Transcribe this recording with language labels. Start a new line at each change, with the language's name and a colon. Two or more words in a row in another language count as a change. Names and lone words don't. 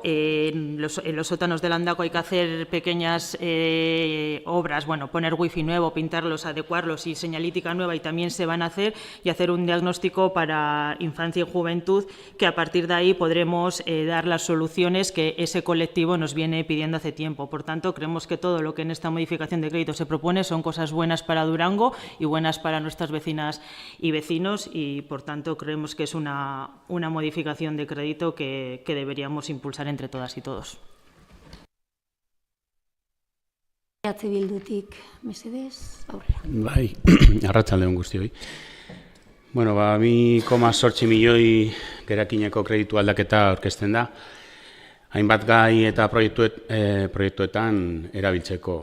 Spanish: En los sótanos de Landako hay que hacer pequeñas obras, bueno, poner wifi nuevo, pintarlos, adecuarlos y señalítica nueva, y también se van a hacer, y hacer un diagnóstico para infancia y juventud, que a partir de ahí podremos dar las soluciones que ese colectivo nos viene pidiendo hace tiempo. Por tanto, creemos que todo lo que en esta modificación de crédito se propone son cosas buenas para Durango y buenas para nuestras vecinas y vecinos, y por tanto creemos que es una modificación de crédito que deberíamos impulsar entre todas y todos.
Basque: Bildutik, mesedez, aurrera. Bai, arratsaldeon guztioi. Bueno, 2,8 milioi gerakineko kreditu aldaketa aurkezten da. Hainbat gai eta proiektuetan erabiltzeko.